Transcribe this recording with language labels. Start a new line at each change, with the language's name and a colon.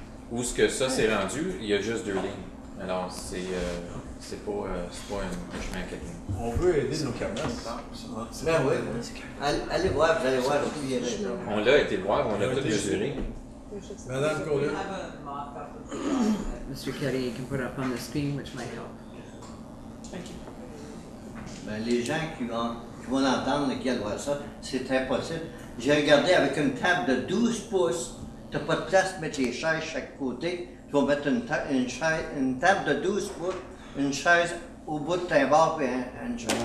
French: Où ce que ça s'est rendu, il y a juste 2 lignes. Alors, c'est pas un chemin à 4 lignes. On veut aider nos commerces. Ben oui. Allez voir, vous allez voir. On l'a été voir, on l'a tout mesuré. Madame Collier.
English: Mr. Kelly, you can put it up on the screen, which might help.
French: Ben, les gens qui vont l'entendre et qui vont voir ça, c'est impossible. J'ai regardé avec une table de 12 pouces, tu n'as pas de place pour mettre les chaises chaque côté. Tu vas mettre une table de 12 pouces, une chaise au bout de ta barre et une chaise.